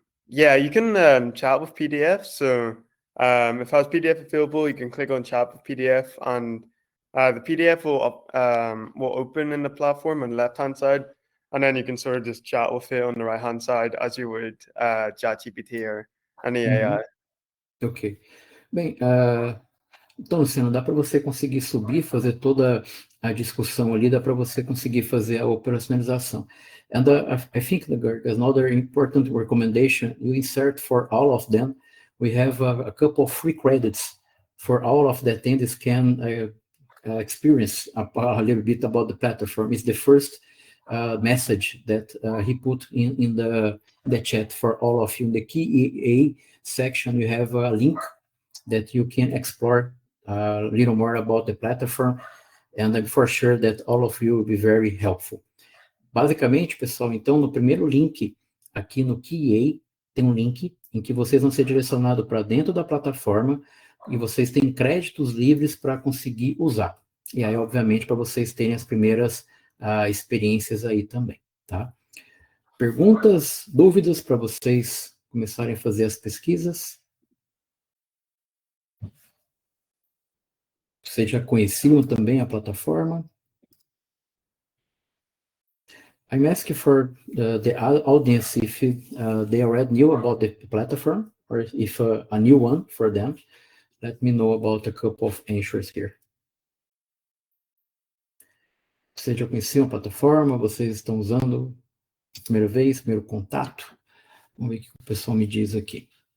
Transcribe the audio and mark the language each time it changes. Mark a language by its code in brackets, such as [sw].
[en] Yeah, you can chat with PDF. So if it has PDF available, you can click on chat with PDF, and the PDF will open in the platform on the left-hand side, and then you can sort of just chat with it on the right-hand side as you would ChatGPT or any AI. Ok. [pt] Bem, então, Luciano, dá para você conseguir subir, fazer toda a discussão ali, dá para você conseguir fazer a operacionalização. [en] And I think there's another important recommendation, you insert for all of them, we have a couple of free credits for all of the attendees can experience a little bit about the platform. It's the first message that he put in the chat for all of you. In the key section, you have a link that you can explore a little more about the platform, and I'm for sure that all of you will be very helpful. [pt] Basicamente, pessoal, então, no primeiro link, aqui no QA, tem um link em que vocês vão ser direcionados para dentro da plataforma e vocês têm créditos livres para conseguir usar. E aí, obviamente, para vocês terem as primeiras experiências aí também, tá? Perguntas, dúvidas para vocês começarem a fazer as pesquisas? Vocês já conheciam também a plataforma? [en] I'm asking for the audience if they already knew about the platform, or if a new one for them. Let me know about a couple of answers here. [pt] Vocês já conheciam a plataforma? Vocês estão usando a primeira vez, primeiro contato? Vamos ver o que o pessoal me diz aqui.